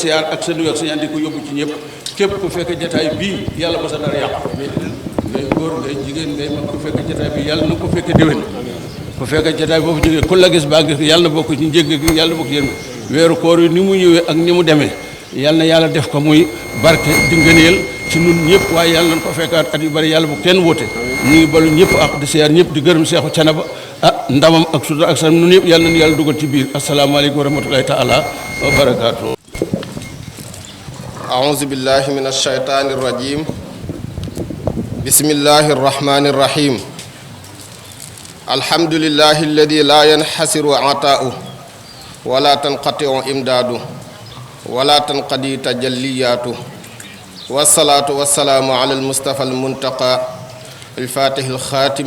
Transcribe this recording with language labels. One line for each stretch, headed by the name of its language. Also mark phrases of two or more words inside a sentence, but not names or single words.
Wolof: siyaar ak sa nuyu ak sa ñaan di ko yóbbu ci ñëpp képp ku fekk jataay bii yàlla ba sa dara yàqu ngay góor ngay jigéen ngay mag ku fekk jataay bi yàlla na ko fekk déwén ku fekk jataay boobu jógee ku la gis baa gis yàlla na bokk ci njégg gi yàlla na bokk yéen weeru koor yi ni mu ñëwee ak ni mu demee yàlla na yàlla def ko muy barke di ngëneel ci nun ñëpp waaye yàlla nañ ko fekkaat at yu bari yàlla bu kenn wóote ñu ngi balu ñëpp ak di siyaar ñëpp di gërëm Seexu Thiénaba ndamam ak sutura ak sa nun yëpp yàlla nañu yàlla dugal ci biir
Arabic: السلام عليكم ورحمة الله تعالى وبركاته. أعوذ بالله من الشيطان الرجيم بسم الله الرحمن الرحيم الحمد لله الذي لا ينحسر عطاؤه ولا تنقطع إمداده ولا تنقضي تجلياته والصلاة والسلام على المصطفى المنتقى الفاتح الخاتم